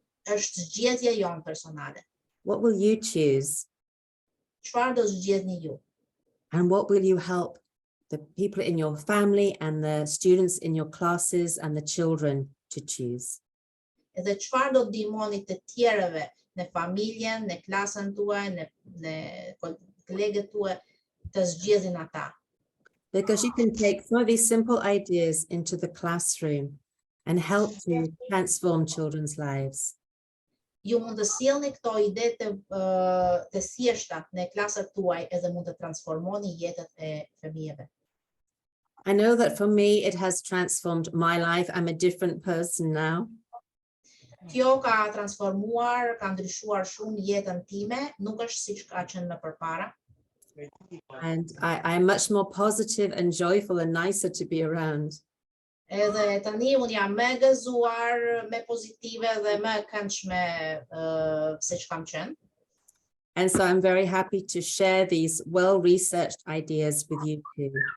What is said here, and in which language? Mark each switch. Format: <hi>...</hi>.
<sq>Është zgjedhja jonë personale.</sq> <en>What will you choose?</en> <sq>Çfarë do zgjedhni ju?</sq> <en>And what will you help the people in your family and the students in your classes and the children to choose?</en> <sq>Edhe çfarë do ndihmoni të tjerëve në familjen, në klasën tuaj, në kolegët tuaj të zgjedhin ata.</sq> <en>Because you can take some of these simple ideas into the classroom and help to transform children's lives.</en> <sq>Ju mund të sjellni këto ide të thjeshta në klasat tuaj edhe mund të transformoni jetët e fëmijëve.</sq> <en>I know that for me, it has transformed my life. I'm a different person now.</en> <sq>Kjo ka transformuar, ka ndryshuar shumë jetën time, nuk është siç ka qenë më përpara.</sq> <en>And I'm much more positive and joyful and nicer to be around.</en> <sq>Edhe tani unë jam më gëzuar, më pozitive dhe më këndshme se që kam qenë.</sq> <en>And so I'm very happy to share these well-researched ideas with you too.</en>